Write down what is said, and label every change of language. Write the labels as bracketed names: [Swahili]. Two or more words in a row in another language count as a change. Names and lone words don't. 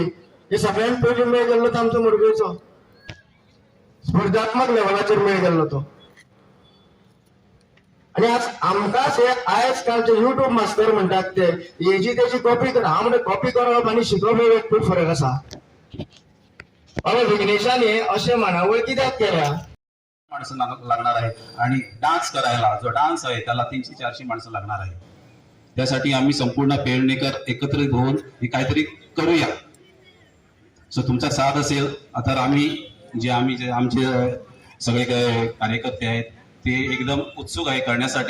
[Konkani] हे सगळ्यात पयलीं मेळ गेल्लो तो आमचो मुरगेचो स्पर्धात्मक लेवलाचेर मेळ गेल्लो तो. आणि आज आमकांच हे आयज कालचे [English] YouTube master [Konkani] म्हणटात ते हेजी तेजी कॉपी कर. हांव म्हणटा कॉपी करप आनी शिकप एक खूब फरक आसा. बाबा विघ्नेशान हे अशें मानावळ कित्याक केल्या? [Marathi] माणसं लागणार आहे आणि डान्स करायला जो डान्स आहे त्याला 300-400 माणसं लागणार आहे. त्यासाठी आम्ही संपूर्ण पेडणेकर एकत्रित होऊन हे काहीतरी करूया. सो तुमचा साथ असेल तर आम्ही जे आमचे सगळे कार्यकर्ते आहेत ते एकदम उत्सुक आहे करण्यासाठी.